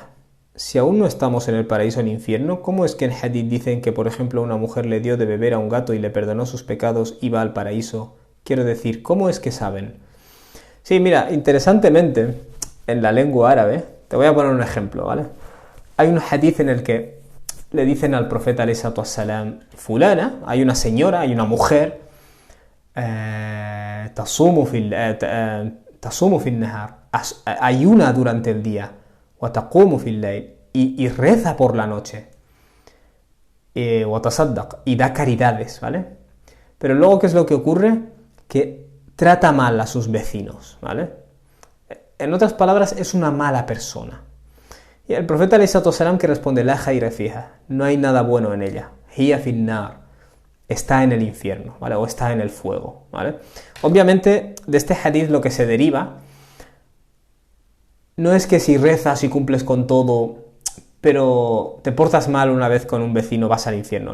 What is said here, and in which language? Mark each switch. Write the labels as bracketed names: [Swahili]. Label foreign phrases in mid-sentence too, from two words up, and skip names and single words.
[Spanish] Si aún no estamos en el paraíso o en el infierno, ¿cómo es que en Hadith dicen que, por ejemplo, una mujer le dio de beber a un gato y le perdonó sus pecados y va al paraíso? Quiero decir, ¿cómo es que saben? Sí, mira, interesantemente, en la lengua árabe, te voy a poner un ejemplo, ¿vale? Hay un hadith en el que le dicen al profeta ﷺ, fulana, hay una señora, hay una mujer, [Arabic] تصوم في النهار, [Spanish] ayuna durante el día, [Arabic] وتقوم في الليل, [Spanish] y reza por la noche, [Arabic] وتصدق, [Spanish] y da caridades, ¿vale? Pero luego, ¿qué es lo que ocurre? Que trata mal a sus vecinos, ¿vale? En otras palabras, es una mala persona. Y el profeta ﷺ que responde, [Arabic] لا خير فيها, [Spanish] no hay nada bueno en ella, [Arabic] هي في النار, [Spanish] está en el infierno, ¿vale? O está en el fuego, ¿vale? Obviamente, de este hadith lo que se deriva no es que si rezas y cumples con todo, pero te portas mal una vez con un vecino, vas al infierno.